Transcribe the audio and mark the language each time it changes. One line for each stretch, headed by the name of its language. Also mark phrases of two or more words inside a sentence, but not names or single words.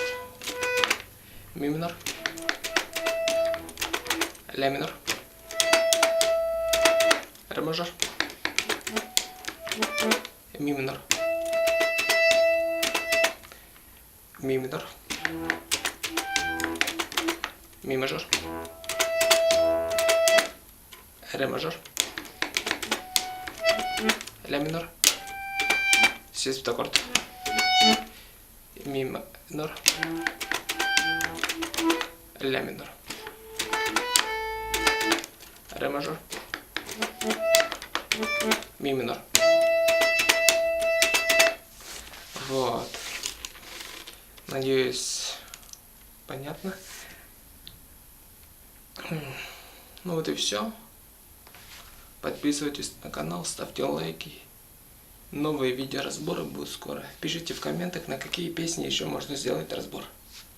Russian: Ми минор, ля минор, ре мажор, ми минор, ми минор, ми мажор, ре мажор, ля минор, си септаккорд. Ми минор, ля минор, ре мажор, ми минор. Вот. Надеюсь, понятно. Ну вот и все. Подписывайтесь на канал, ставьте лайки. Новые видеоразборы будут скоро. Пишите в комментах, на какие песни еще можно сделать разбор.